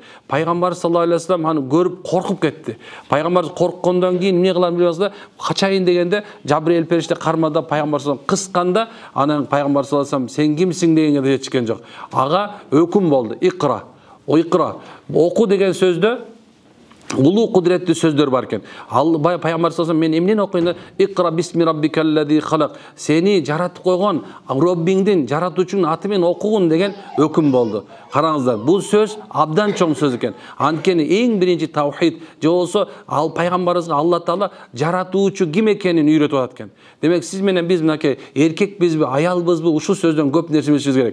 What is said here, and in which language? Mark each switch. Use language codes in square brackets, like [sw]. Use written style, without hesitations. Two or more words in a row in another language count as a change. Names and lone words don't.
[ky] Пайгамбар [ar] صلى الله عليه وسلم [ky] аны көрүп коркуп кетти. Пайгамбар корккондон кийин эмне кылам билбей калса, качайын дегенде Жабрейил периште кармада пайгамбар [ar] صلى الله عليه وسلم [ky] кысканда, анан пайгамбар [ar] صلى الله عليه وسلم [ky] сен кимсиң дегенге да жетишкен жок. Ага өкүм болду. Икра. Оку деген сөздө улуу кудуреттүү сөздөр бар экен. Ал пайгамбар [ar] صلى الله عليه وسلم [ky] мен эмнени окуйм? [ar] اقرأ باسم ربك الذي خلق. [ky] Сени жаратып койгон Роббиңдин, жаратуучунун аты менен окугун деген өкүм болду. Караңыздар, бул сөз абдан чоң сөз экен. Анткени эң биринчи таухид же болсо ал пайгамбарыбызга Алла Таала жаратуучу ким экенин үйрөтүп атат экен. Демек сиз менен биз мынакей эркекбизби, аялбызбы, ушул сөздөн көп нерсе билишибиз керек.